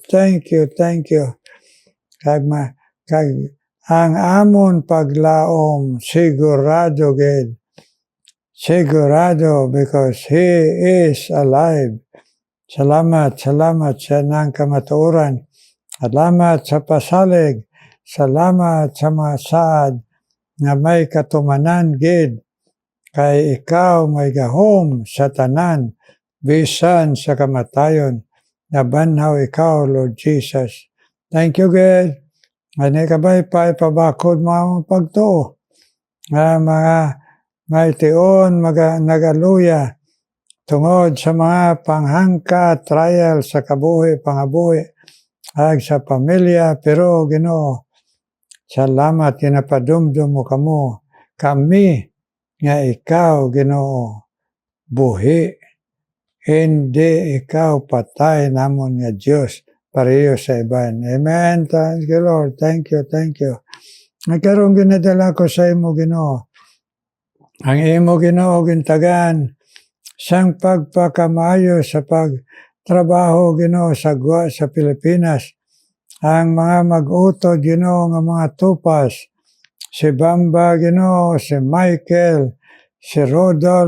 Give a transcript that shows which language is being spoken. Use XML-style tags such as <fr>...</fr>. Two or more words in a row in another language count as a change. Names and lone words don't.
<en>Thank you, thank you.</en> <hil>Kag ang amon paglaom sigurado gid.</hil> <en>Sigurado because He is alive.</en> <hil>Salamat, salamat sa nang kamatuoran. Salamat sa pasalig. Salamat sa mga saad na may katumanan gid. Kay ikaw may gahom sa tanan, bisan sa kamatayon. Nabanhaw ikaw,</hil> <en>Lord Jesus. Thank you, God.</en> <hil>Ani kabay pa ipabakod mga pagtuo. Mga may tion, nagaluya. Tungod sa mga panghangka, trial sa kabuhi, pangabuhi, ag sa pamilya, pero Ginoo, salamat ginapadumdum mo kami nga ikaw, Ginoo, buhi. Hindi ikaw patay namon nga Diyos pareho sa iban.</hil> <en>Amen. Thank you, Lord. Thank you, thank you.</en> <hil>Nagkaroon ginadala ko sa imo, Ginoo. Ang imo, Ginoo, gintagan sang pagpakamayo sa pagtrabaho, Ginoo, sa gwa sa Pilipinas. Ang mga mag-utod, Ginoo, nga mga tupas, si Bamba, Ginoo, si Michael, si Rodolph,</hil>